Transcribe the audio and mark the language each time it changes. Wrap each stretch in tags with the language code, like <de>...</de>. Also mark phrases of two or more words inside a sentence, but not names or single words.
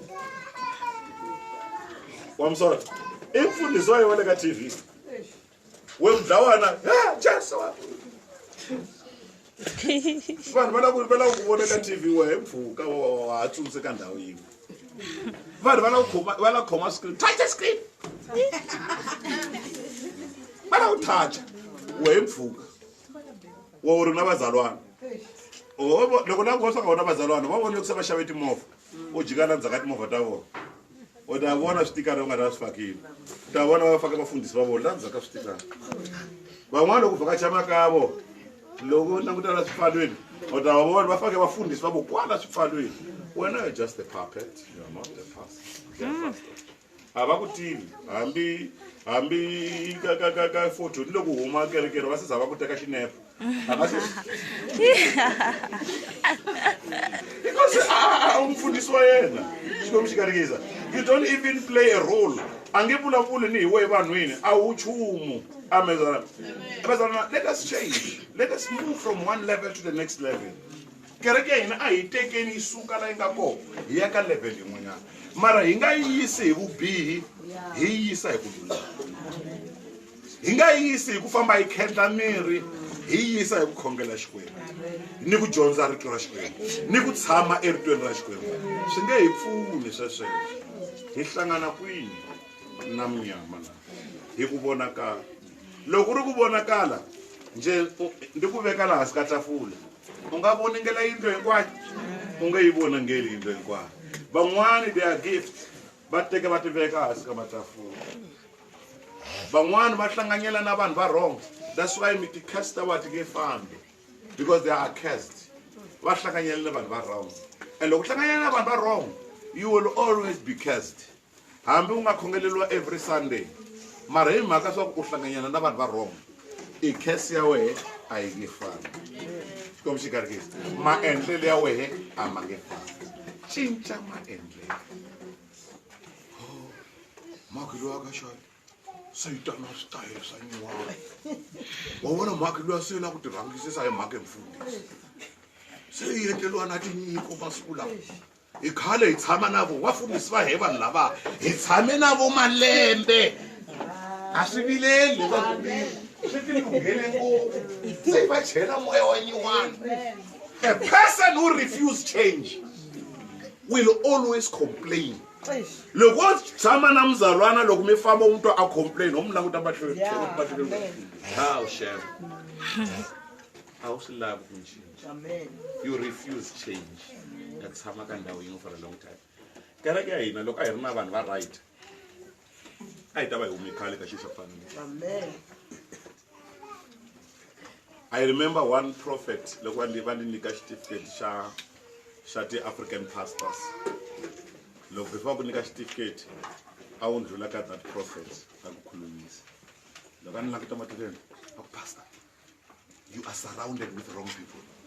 <ts>Wamsora. Mfundhisi wa yena ka TV. We mdlawana, Jesu wa. Vanhu va lava ku vona ka TV we mpfuka wa tsutse ka ndhawu yin'we. Vanhu va lava khoma screen,</ts> <en>touch the screen.</en> <ts>Va lava ku touch. We mpfuka. Wa uri na bazalwana. Loko na ku swa na bazalwana, va vona ku se va xave timovha. U jikana ndzaka timovha ta vona. U ta vona switikara u nga ta swi fakile. U ta vona va faka vafundhisi va vona ndzaka switikara. Van'wana loko vhakacha makavo loko languta la swipfalweni u ta vona va fake vafundhisi va vo kwala swipfalweni.</ts> <en>Wena you're just a puppet, you're not the pastor.</en> <ts>A va ku tivi hambi ka photo ni loko huma kerekere va sisa va ku teka xinepe. Because umfundhisi wa yena xikwembu xi katekisa.</ts> <en>You don't even play a role.</en> <ts>Ange vulavuli ni hi we vanhwini a wu chumu.</ts> <en>Amen. Let us change. Let us move from one level to the next level.</en> <ts>Kereke hina a hi tekeni isuka la inga ko hi ya ka level yin'wanyana. Mara hi nga yisi hi vubihi, hi yisa hi ku lulama. Hi nga yisi hi ku famba hi khendla miri, hi yisa hi ku khongela Xikwembu. Ni ku dyondza rito ra Xikwembu, ni ku tshama eritweni ra Xikwembu. Swi nge hi pfuni sweswo. Hi hlangana kwini na mnyama na. Hi ku vonakala. Loko ri ku vonakala, nje ndi ku veka laha hansi ka tafula. U nga voningela yindlu hinkwayo, u nga yi vonangeli yindlu hinkwayo.</ts> <en>Van'wani they are gifts,</en> <ts>va teka va ti veka hansi ka matafula. Van'wani va hlanganyela na vanhu va wrong.</ts> <en>That's why</en> <ts>mi ti casta va ti nge fambi.</ts> <en>Because they are cursed.</en> <ts>Va hlanganyela na vanhu va wrong.</ts> <en>And</en> <ts>loko hlanganyela na vanhu va</ts> <en>wrong, you will always be cursed.</en> <ts>Hambi u nga khongeleliwa</ts> <en>every Sunday.</en> <ts>Mara hi mhaka swa ku u hlanganyela na vanhu va wrong. I curse ya wehe a yi nge fambi. Xikwembu xi katekisa. Maendlelo ya wehe a ma nge fambi. Cinca maendlelo. Mhaka loyi a ka xana se yi ta na switayele swa nyuwana. Wa vona mhaka loyi se na ku ti rhangisisa hi mhaka mfundhisi. Se yi endleliwa na tinyiko masiku lawa. Hi khale hi tshama na vo vafundhisi va he vanhu lava hi tshame na vo malembe. A swi vileli swi ti lunghele ngopfu. Se va chela moya wa nyuwana.</ts> <en>A person who refuses change will always complain</en> <ts>loko wo tshama na mzalwana loko mi famba umuntu a complain ho mi languta mahlweni hawu shem a wu swi lavi ku cinca</ts> <en>you refuse change</en> <ts>ya tshama ka ndhawu yin'we</ts> <en>for a long time</en> <ts>kereke ya hina loko a hi ri na vanhu va right a hi ta va hi hume khale ka xilo xa fanele</ts> <en>I remember one prophet</en> <ts>loko va ni nyika certificate xa ti-</ts> <en>African pastors</en> <ts>loko before ku nyika certificate a wu ndlhula ka</ts> <en>that prophet</en> <ts>a ku khulumisa loko a ni languta matilweni a ku</ts> <en>pastor you are surrounded with wrong people</en>